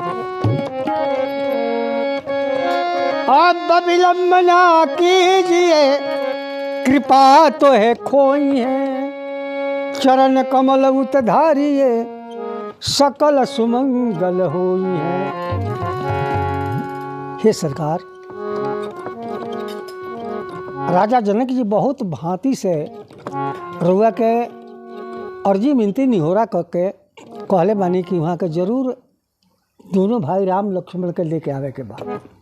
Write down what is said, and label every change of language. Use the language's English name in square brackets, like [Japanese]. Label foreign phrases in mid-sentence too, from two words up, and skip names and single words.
[Awadhi] अब विलंब ना कीजिए कृपा तो है खोई है, चरण कमल उतधारिये सकल सुमंगल होई है। [Bhojpuri] हे सरकार, राजा जनक जी बहुत भांति से रउआ के अर्जी मिनती निहोरा करके कहले बानी कि वहाँ के जरूर दोनों भाई राम लक्ष्मण के लेके आवे के बाद।